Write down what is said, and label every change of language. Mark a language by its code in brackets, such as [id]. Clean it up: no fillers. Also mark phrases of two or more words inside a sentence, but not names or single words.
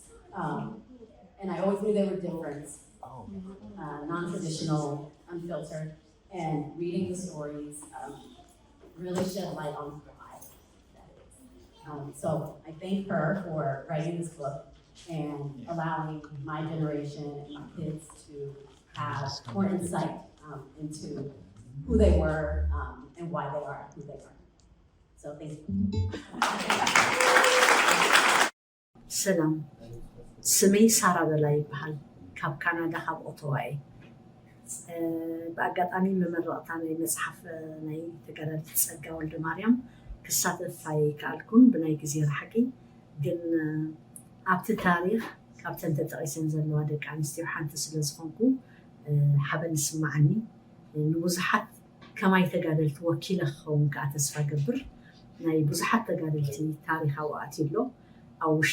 [en] And I always knew they were different, non-traditional, unfiltered, and reading the stories really shed light on who I is. So I thank her for writing this book and allowing my generation and my kids to have more insight into who they were and why they are who they are. So thank you. [ti] ሰላም ስመይ ሳራ በላይ ይበሃል ካብ ካናዳ ካብ ኦቶዋ በአጋጣሚ መመረቅታ ናይ መጽሓፍ ናይ ተጋዳሊት ጸጋ ወልደማርያም ክሳተፍ ኣይከኣልኩን ብናይ ግዜ ረሓቂ ግን ኣብቲ ታሪክ ካብተን ተጠቂሰን ዘለዋ ደቂ ኣንስትዮ ሓንቲ ስለ ዝኾንኩ ሓበን ይስማዓኒ ንብዙሓት ከማይ ተጋደልቲ ወኪለ ክኸውን ከዓ ተስፋ ገብር ናይ ብዙሓት ተጋደልቲ ታሪካዊ ኣትሎ ኣብ